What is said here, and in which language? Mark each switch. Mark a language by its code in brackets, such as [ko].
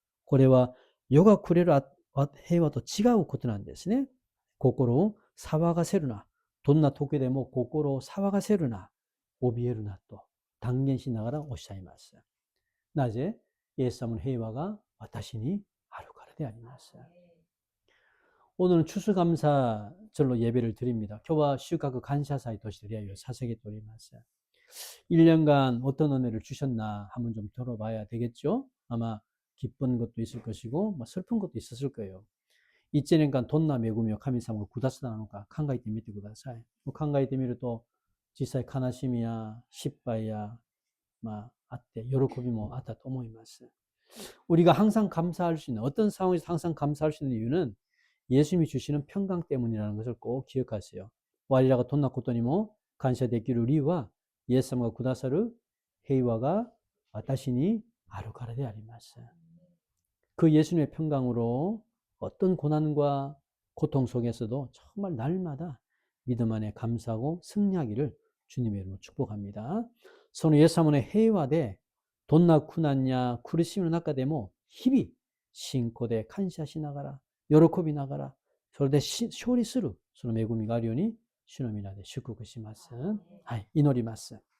[ja] これは世がくれる平和と違うことなんですね。心を騒がせるな。どんな時でも心を騒がせるな。怯えるなと断言しながらおっしゃいます。なぜイエス様の平和が私にあるからであります。 [ko] 오늘은 추수감사절로 예배를 드립니다. 교와収穫 감사사의 도시를 위하여 사색해드리면서 1년간 어떤 은혜를 주셨나 한번 좀 들어봐야 되겠죠? 아마 기쁜 것도 있을 것이고 슬픈 것도 있었을 거예요. [ja] 1年間どんな恵みを神様がくださったのか考えてみてください。考えてみると実際悲しみや失敗やあって喜びもあったと思います。 [ko] 우리가 항상 감사할 수 있는 어떤 상황에서 항상 감사할 수 있는 이유는 예수님이 주시는 평강 때문이라는 것을 꼭 기억하세요. [ja] 我らがどんなことにも感謝できる理由はイエス様がくださる平和が私にあるからであります。 [ko] 그 예수님의 평강으로 어떤 고난과 고통 속에서도 정말 날마다 믿음 안에 감사하고 승리하기를 주님의 이름으로 축복합니다. [ja] そのイエス様の平和でどんな苦難や苦しみの中でも日々信仰で感謝しながら喜びながらそれで勝利するその恵みがあるように主の皆で祝福します。はい、祈ります。